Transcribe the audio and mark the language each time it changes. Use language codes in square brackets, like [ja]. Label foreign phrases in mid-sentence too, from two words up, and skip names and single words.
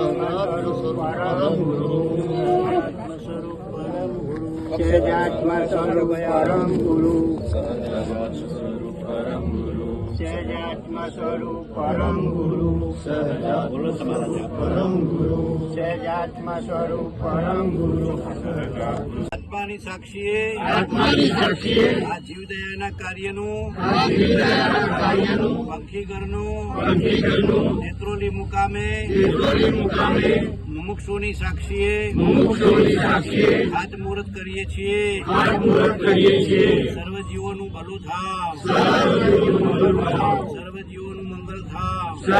[sa] परम गुरु, सजात्म स्वरूप परम गुरु, सजात्म स्वरूप परम गुरु, परम गुरु, सजात्म स्वरूप परम गुरु. [gu] આત્માની સાક્ષીએ આ જીવદયાના કાર્યનું પંખીગરનું નેત્રોલી મુકામે મુમુક્ષુની સાક્ષીએ હાથ મુહૂર્ત કરીએ છીએ સર્વ જીવોનું ભલું થાવ સર્વ જીવોનું મંગળ થાવ